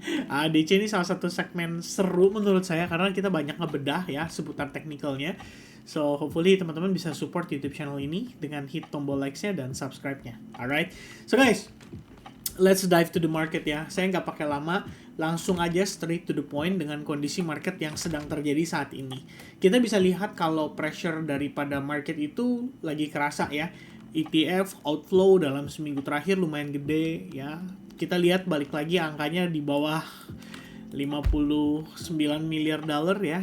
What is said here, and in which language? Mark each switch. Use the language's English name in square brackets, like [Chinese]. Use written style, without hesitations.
[Indonesian] ADC ini salah satu segmen seru menurut saya karena kita banyak ngebedah ya seputar teknikalnya. So hopefully teman-teman bisa support YouTube channel ini dengan hit tombol likes-nya dan subscribe-nya. [English] Alright. So guys, let's dive to the market ya. [Indonesian] Saya nggak pakai lama, langsung aja [English] straight to the point [Indonesian] dengan kondisi market yang sedang terjadi saat ini. Kita bisa lihat kalau pressure daripada market itu lagi kerasa ya. ETF outflow dalam seminggu terakhir lumayan gede ya. Kita lihat balik lagi angkanya di bawah 59 miliar dolar ya.